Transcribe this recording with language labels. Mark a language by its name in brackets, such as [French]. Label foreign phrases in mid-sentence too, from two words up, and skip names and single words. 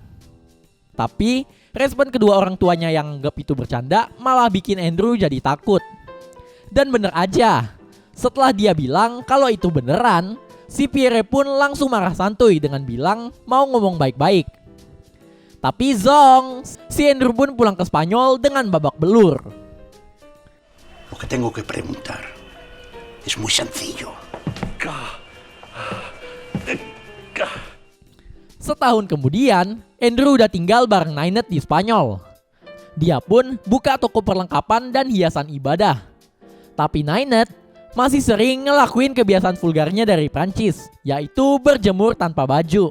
[Indonesian] Tapi respon kedua orang tuanya yang anggap itu bercanda malah bikin Andrew jadi takut. Dan bener aja, setelah dia bilang kalau itu beneran, si Pierre pun langsung marah santuy dengan bilang mau ngomong baik-baik. Tapi zong, si Andrew pun pulang ke Spanyol dengan babak belur. [Spanish] Lo que tengo que preguntar es muy sencillo. [Indonesian] Setahun kemudian, Andrew udah tinggal bareng Nainet di Spanyol. Dia pun buka toko perlengkapan dan hiasan ibadah. Tapi Ninette masih sering ngelakuin kebiasaan vulgarnya dari Prancis, yaitu berjemur tanpa baju.